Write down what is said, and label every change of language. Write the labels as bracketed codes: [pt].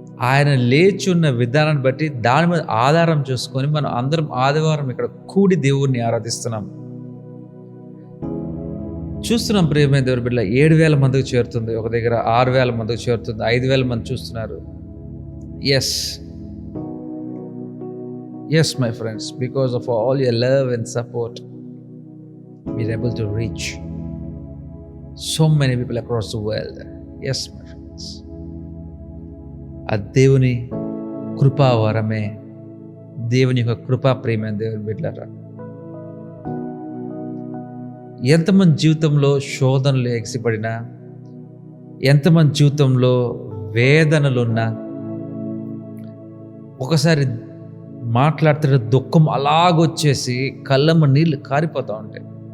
[te] ఆయన లేచున్న విధానాన్ని బట్టి దాని మీద ఆధారం చూసుకొని మనం అందరం ఆదివారం ఇక్కడ కూడి దేవుణ్ణి ఆరాధిస్తున్నాం. చూస్తున్నాం ప్రియమైన దేవుడి బిడ్డ, 7,000 మందికి చేరుతుంది, ఒక దగ్గర 6,000 మందికి చేరుతుంది, 5,000 మంది చూస్తున్నారు. [en] Yes, my friends, because of all your love and support, we are able to reach so many people across the world. Yes, my friends. [te] ఆ దేవుని కృపావరమే, దేవుని యొక్క కృపా ప్రేమైన దేవుని బిడ్డలారా. ఎంతమంది జీవితంలో శోధనలు ఎగిసిపడినా, ఎంతమంది జీవితంలో వేదనలున్నా, ఒకసారి మాట్లాడుతున్న దుఃఖం అలాగొచ్చేసి కళ్ళమ్మ నీళ్ళు కారిపోతూ ఉంటాయి.